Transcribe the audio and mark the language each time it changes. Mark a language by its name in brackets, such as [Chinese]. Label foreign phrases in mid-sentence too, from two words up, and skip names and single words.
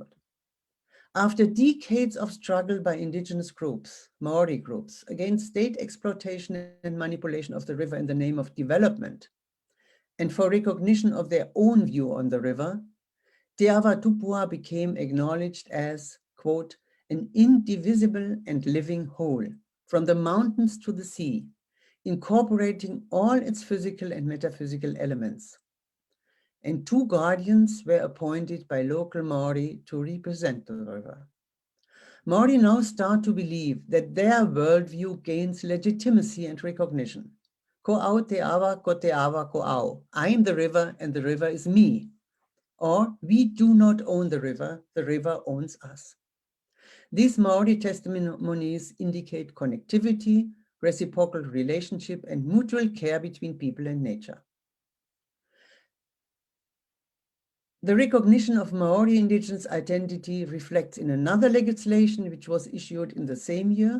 [English] After decades of struggle by indigenous groups, Maori groups, against state exploitation and manipulation of the river in the name of development, and for recognition of their own view on the river, Te Awa Tupua became acknowledged as, quote, an indivisible and living whole, from the mountains to the sea, incorporating all its physical and metaphysical elements. And 2 guardians were appointed by local Maori to represent the river. Maori now start to believe that their worldview gains legitimacy and recognition. [Māori] Ko au te awa, ko te awa ko au. [English] I am the river and the river is me. Or we do not own the river owns us. These Maori testimonies indicate connectivity, reciprocal relationship, and mutual care between people and nature. The recognition of Maori indigenous identity reflects in another legislation which was issued in the same year.